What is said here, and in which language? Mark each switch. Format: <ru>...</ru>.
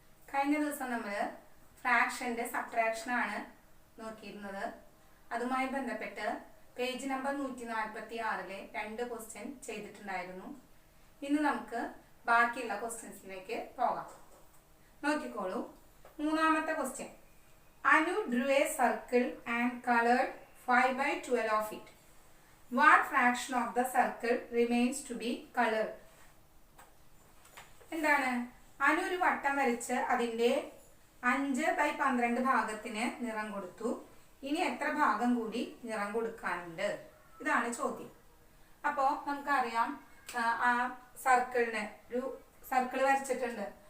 <ml>കഴിഞ്ഞ ദിവസം നമ്മൾ ഫ്രാക്ഷന്റെ സബ്ട്രാക്ഷൻ ആണ് നോക്കിയിരുന്നത്. അതുമായി ബന്ധപ്പെട്ട് പേജ് നമ്പർ 146 രണ്ട് ക്വസ്റ്റ്യൻ ചെയ്തിട്ടുണ്ടായിരുന്നു. ഇന്ന് നമുക്ക് ബാക്കിയുള്ള ക്വസ്റ്റ്യൻസിലേക്ക് പോകാം. നോക്കിക്കോളൂ. മൂന്നാമത്തെ question.</ml> <en>Anu drew a circle and colored 5/12 of it. What fraction of the circle remains to be colored?</en> <ml>എന്താണ്? അനു ഒരു വട്ടം വരച്ച് അതിന്റെ 5/12 ഭാഗത്തിന് നിറം കൊടുത്തു. ഇനി എത്ര ഭാഗം കൂടി നിറം കൊടുക്കാനുണ്ട്? ഇതാണ് ചോദ്യം. അപ്പോൾ നമുക്കറിയാം, ആ സർക്കിളിന് ഒരു സർക്കിൾ വരച്ചിട്ടുണ്ട്.</ml>